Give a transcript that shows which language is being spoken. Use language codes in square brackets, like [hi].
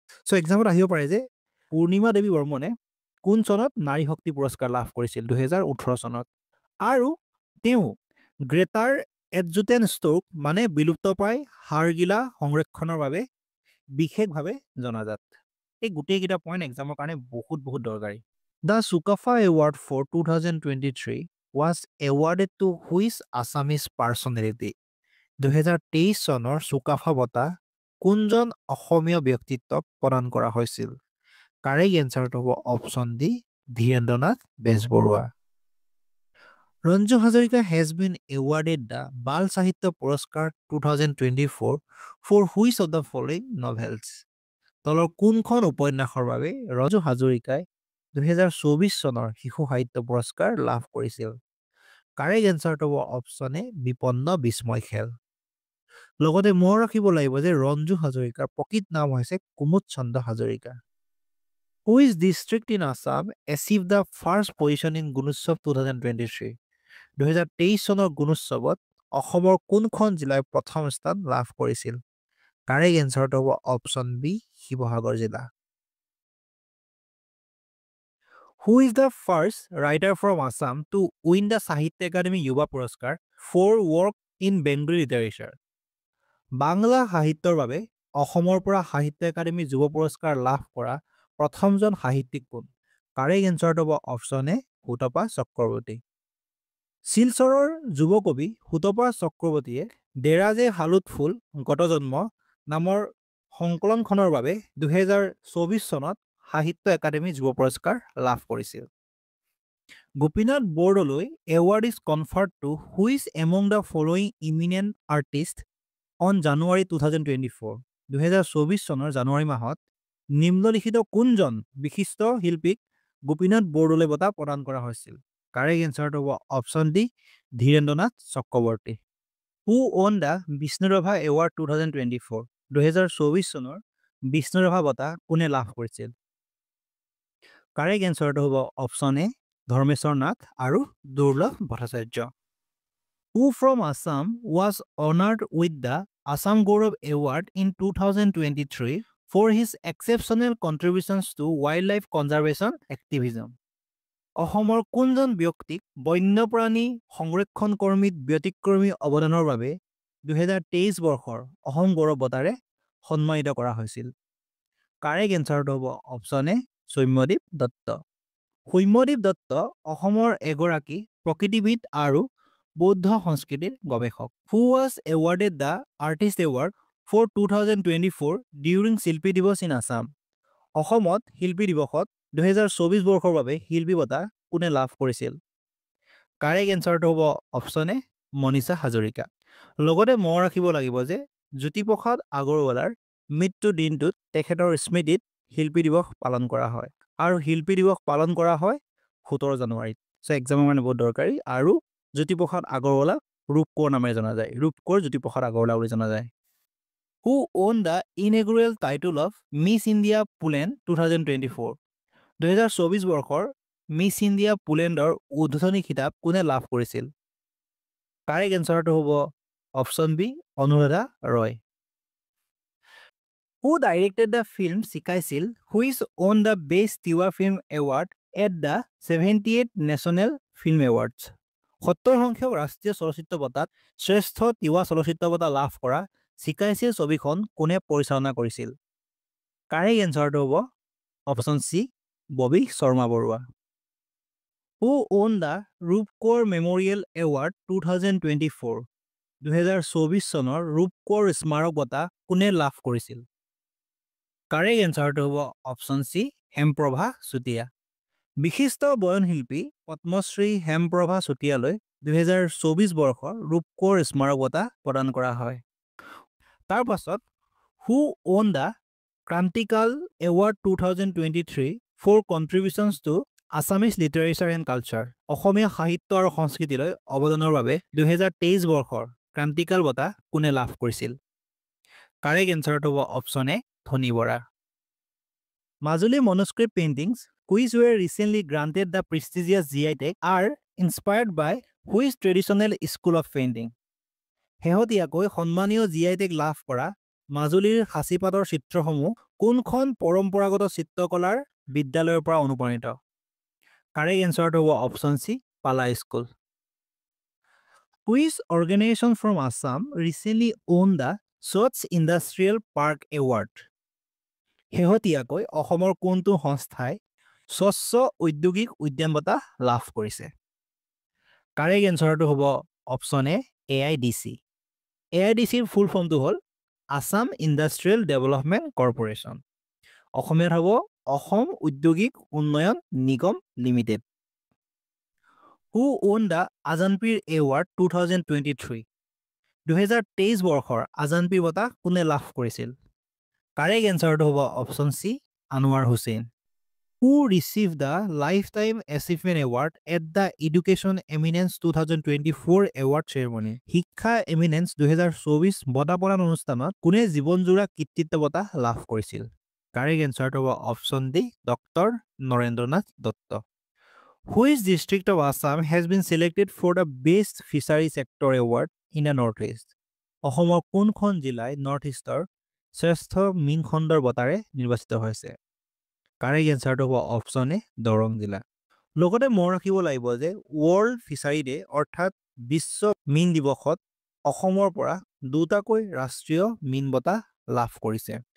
[as] চ' এক্সামত আহিব পাৰে যে পূৰ্ণিমা দেৱী বৰ্মনে কোন চনত নাৰী শক্তি পুৰস্কাৰ লাভ কৰিছিল? 2018 চনত। আৰু তেওঁ গ্ৰেটাৰ এডজুটেণ্ট ষ্ট্ৰোক মানে বিলুপ্তপ্ৰায় হাড়গিলা সংৰক্ষণৰ বাবে বিশেষভাৱে জনাজাত। এই গোটেইকেইটা পইণ্ট এক্সামৰ কাৰণে বহুত দৰকাৰী। [en] The Sukapha award for 2023 was awarded to which Assamese personality? [as] 2023 চনৰ চুকাফা বঁটা কোনজন অসমীয়া ব্যক্তিত্বক প্ৰদান কৰা হৈছিল? কাৰেক্ট এনচাৰটো হ'ব option D, Dhirendranath Bezbaroa. [en] Ranju Hazarika has been awarded the Bal Sahitya Puraskar 2024 for which of the following novels? [as] তলৰ কোনখন উপন্যাসৰ বাবে ৰঞ্জু হাজৰিকাই 2024 চনৰ শিশু সাহিত্য পুৰস্কাৰ লাভ কৰিছিল? কাৰেক্ট এনচাৰটো হ'ব অপশ্যন এ, বিপন্ন বিস্ময় খেল। লগতে মনত ৰাখিব লাগিব যে ৰঞ্জু হাজৰিকাৰ প্ৰকৃত নাম হৈছে কুমুদ চন্দ্ৰ Hazarika. [en] Which district in Assam achieved the first position in Gunotsav 2023? [as] 2023 চনৰ গুণোৎসৱত অসমৰ কোনখন জিলাই প্ৰথম স্থান লাভ কৰিছিল? কাৰেক্ট এনচাৰটো হ'ব অপশ্যন বি, শিৱসাগৰ জিলা। [en] Who is the first writer from Assam to win the Sahitya Akademi Yuva Puraskar for work in Bengali literature? [as] Bangla সাহিত্যৰ বাবে অসমৰ পৰা সাহিত্য একাডেমী যুৱ পুৰস্কাৰ লাভ কৰা প্ৰথমজন সাহিত্যিক কোন? কাৰেক্ট এনচাৰটো হ'ব অপশ্যন এ, সুতপা চক্ৰৱৰ্তী। শিলচৰৰ যুৱ কবি সুতপা চক্ৰৱৰ্তীয়ে দেৰাজে হালুত ফুল গত জন্ম নামৰ সংকলনখনৰ বাবে 2024 চনত সাহিত্য একাডেমী যুৱ পুৰস্কাৰ লাভ কৰিছিল। [en] Gopinath Bordoloi award is conferred to which among the following eminent artist on January 2024? [as] 2024 চনৰ জানুৱাৰী মাহত নিম্নলিখিত কোনজন বিশিষ্ট শিল্পীক গোপীনাথ বৰদলৈ বঁটা প্ৰদান কৰা হৈছিল? কাৰেক্ট এনচাৰটো হ'ব option D, Dhirendranath Chakraborty. [en] Who won the Bishnu Rabha award 2024? [as] 2024 চনৰ বিষ্ণুৰাভা বঁটা কোনে লাভ কৰিছিল? কাৰেক্ট এনচাৰটো হ'ব অপশ্যন এ, ধৰ্মেশ্বৰ নাথ আৰু দুৰ্লভ Bhattacharya. [en] Who from Assam was honored with the Assam Gaurav Award in 2023 for his exceptional contributions to wildlife conservation activism? [as] অসমৰ কোনজন ব্যক্তিক বন্যপ্ৰাণী সংৰক্ষণ কৰ্মীত ব্যতিক্ৰমী অৱদানৰ বাবে 2023 বৰ্ষৰ অসম গৌৰৱ বঁটাৰে সন্মানিত কৰা হৈছিল? কাৰেক্ট এনচাৰটো হ'ব অপশ্যন এ, সৌম্যদীপ দত্ত। সৌম্যদীপ দত্ত অসমৰ এগৰাকী প্ৰকৃতিবিদ আৰু বৌদ্ধ সংস্কৃতিৰ গৱেষক। [en] Who was awarded the Artist Award for 2024 during Shilpi Divas in Assam? [as] অসমত শিল্পী দিৱসত 2024 বৰ্ষৰ বাবে শিল্পী বঁটা কোনে লাভ কৰিছিল? কাৰেক্ট এনচাৰটো হ'ব অপশ্যন এ, মনীষা হাজৰিকা। লগতে মনত ৰাখিব লাগিব যে জ্যোতিপ্ৰসাদ আগৰৱালাৰ মৃত্যু দিনটোত তেখেতৰ স্মৃতিত শিল্পী দিৱস পালন কৰা হয় আৰু শিল্পী দিৱস পালন কৰা হয় 17 জানুৱাৰীত। চ' এক্সামৰ কাৰণে বহুত দৰকাৰী। আৰু জ্যোতিপ্ৰসাদ আগৰৱালা ৰূপকোঁৱৰ নামেৰে জনা যায়, ৰূপকোঁৱৰ জ্যোতিপ্ৰসাদ আগৰৱালা বুলি জনা যায়। [en] Who won the inaugural title of Miss India Poland 2024? [as] 2024 বৰ্ষৰ মিছ ইণ্ডিয়া পোলেণ্ডৰ উদ্বোধনী খিতাপ কোনে লাভ কৰিছিল? কাৰেক্ট এনচাৰটো হ'ব option B, Anuradha Roy. [en] Who directed the film Sikaishil, which won the Best Tiwa Film Award at the 78th National Film Awards? [as] 70 সংখ্যক ৰাষ্ট্ৰীয় চলচ্চিত্ৰ বঁটাত শ্ৰেষ্ঠ তিৱা চলচ্চিত্ৰ বঁটা লাভ কৰা চিকাইছিল ছবিখন কোনে পৰিচালনা কৰিছিল? কাৰেক্ট এনচাৰটো হ'ব option C, Bobby Sharma Barua. [en] Who won the Rupkonwar memorial award 2024? [as] 2024 চনৰ ৰূপকোঁৱৰ স্মাৰক বঁটা কোনে লাভ কৰিছিল? কাৰেক্ট এনচাৰটো হ'ব অপশ্যন চি, হেমপ্ৰভা চুতীয়া। বিশিষ্ট বয়নশিল্পী পদ্মশ্ৰী হেমপ্ৰভা চুতীয়ালৈ 2024 বৰ্ষৰ ৰূপকোঁৱৰ স্মাৰক বঁটা প্ৰদান কৰা হয়। তাৰ পাছত [en] Who won the Krantikal award 2023 for contributions to Assamese literature and culture? [as] অসমীয়া সাহিত্য আৰু সংস্কৃতিলৈ অৱদানৰ বাবে 2023 বৰ্ষৰ ক্ৰান্তিকাল বঁটা কোনে লাভ কৰিছিল? কাৰেক্ট এনচাৰটো হ'ব অপশ্যন এ, ধনী Bora. [en] Majuli manuscript paintings which were recently granted the prestigious GI tag are inspired by which traditional school of painting? [as] শেহতীয়াকৈ সন্মানীয় GI টেগ লাভ কৰা মাজুলীৰ সাঁচিপাতৰ চিত্ৰসমূহ কোনখন পৰম্পৰাগত চিত্ৰকলাৰ বিদ্যালয়ৰ পৰা অনুপ্ৰাণিত? কাৰেক্ট এনচাৰটো হ'ব অপশ্যন চি পালা school. [en] Which organization from Assam recently won the Swachh Industrial Park Award? [as] শেহতীয়াকৈ অসমৰ কোনটো সংস্থাই স্বচ্ছ ঔদ্যোগিক উদ্যান বঁটা লাভ কৰিছে? কাৰেক্ট এনচাৰটো হ'ব অপশ্যন এ AIDC। AIDCৰ ফুল ফৰ্মটো হ'ল আসাম ইণ্ডাষ্ট্ৰিয়েল ডেভেলপমেণ্ট কৰ্পৰেশ্যন। অসমীয়াত হ'ব অসম উদ্যোগিক উন্নয়ন নিগম limited. [en] Who won the Azanpir Award 2023? [as] 2023 বৰ্ষৰ আজানপীৰ বঁটা কোনে লাভ কৰিছিল? কাৰেক্ট এনচাৰটো হ'ব option C Anowar Hussain. [en] Who received the Lifetime Achievement Award at the Education Eminence 2024 Award Ceremony? [as] শিক্ষা এমিনেন্স 2024 বঁটা প্ৰদান অনুষ্ঠানত কোনে জীৱনজোৰা কৃতিত্ব বঁটা লাভ কৰিছিল? কাৰেক্ট এনচাৰটো হ'ব option D doctor Narendranath Dutta. [en] Which district of Assam has been selected for the Best Fishery Sector Award in the Northeast? [as] অসমৰ কোনখন জিলাই নৰ্থ ইষ্টৰ শ্ৰেষ্ঠ মীন খণ্ডৰ বঁটাৰে নিৰ্বাচিত হৈছে? কাৰেক্ট এনচাৰটো হ'ব অপশ্যন এ দৰং জিলা। লগতে মনত ৰাখিব লাগিব যে ৱৰ্ল্ড ফিচাৰী ডে অৰ্থাৎ বিশ্ব মীন দিৱসত অসমৰ পৰা দুটাকৈ ৰাষ্ট্ৰীয় মীন বঁটা লাভ কৰিছে।